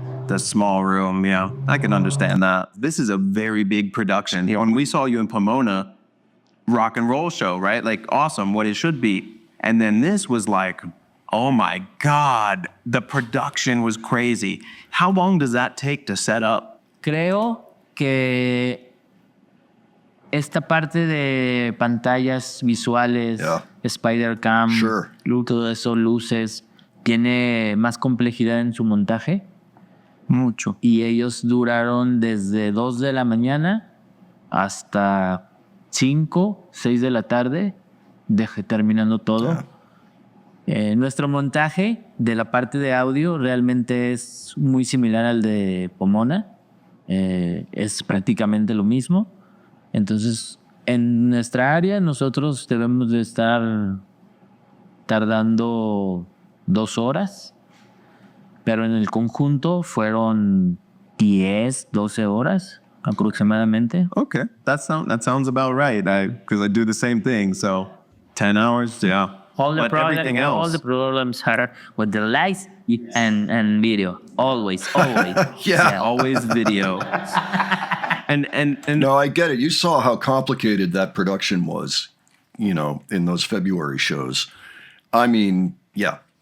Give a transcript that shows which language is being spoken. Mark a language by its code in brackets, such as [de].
[en] The small room, yeah, I can understand that. This is a very big production. When we saw you in Pomona, rock and roll show, right? Like awesome, what it should be. And then this was like, oh my God, the production was crazy. How long does that take to set up? [es] Creo que esta parte de pantallas visuales, Spider Cam, todo eso, luces, tiene más complejidad en su montaje. Mucho. Y ellos duraron desde 2 de la mañana hasta 5, 6 de la tarde, terminando todo. Nuestro montaje de la parte de audio realmente es muy similar al de Pomona. Es prácticamente lo mismo. Entonces, en nuestra área nosotros debemos de estar tardando 2 horas, pero en el conjunto fueron 10, 12 horas aproximadamente. [en] Okay, that sounds about right. Because I do the same thing, so 10 hours, yeah. All the problems are with the lights and video. Always. Yeah, always video. And no, I get it. You saw how complicated that production was, in those February shows. I mean, yeah.